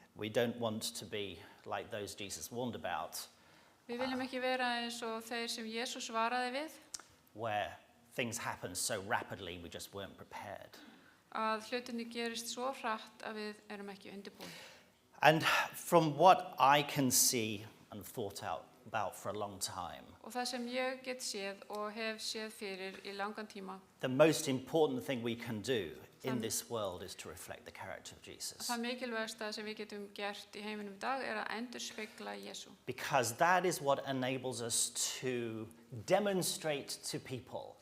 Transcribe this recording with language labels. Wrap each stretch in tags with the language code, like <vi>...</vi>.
<en>We don't want to be like those Jesus warned about,</en> <is>Við viljum ekki vera eins og þeir sem Jesús varaði við,</is> <en>where things happen so rapidly we just weren't prepared.</en> <is>að hlutinni gerist svo hratt að við erum ekki undirbúin.</is> <en>And from what I can see and thought out about for a long time,</en> <is>Og það sem ég get séð og hef séð fyrir í langan tíma,</is> <en>the most important thing we can do in this world is to reflect the character of Jesus.</en> <is>það mikilvægasta sem við getum gert í heiminum í dag er að endurspegla Jesú.</is> <en>Because that is what enables us to demonstrate to people</en>